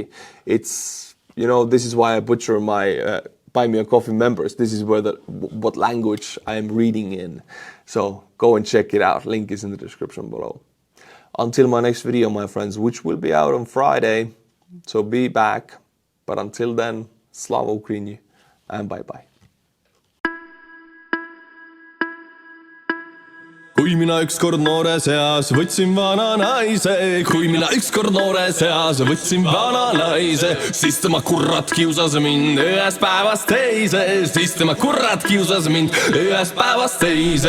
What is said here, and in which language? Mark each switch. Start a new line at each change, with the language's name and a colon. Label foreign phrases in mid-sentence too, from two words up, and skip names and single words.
English: It's, this is why I butcher my Buy Me a Coffee members. This is what language I am reading in. So go and check it out. Link is in the description below. Until my next video, my friends, which will be out on Friday. So be back. But until then,
Ukrainian: Слава Україні
English: and bye-bye.
Estonian: Kui mina ükskord noores eas võtsin vana naise, kui mina ükskord noores eas võtsin vana naise, siis tema kurat kiusas mind ühest päevast teise, siis tema kurat kiusas mind ühest päevast teise.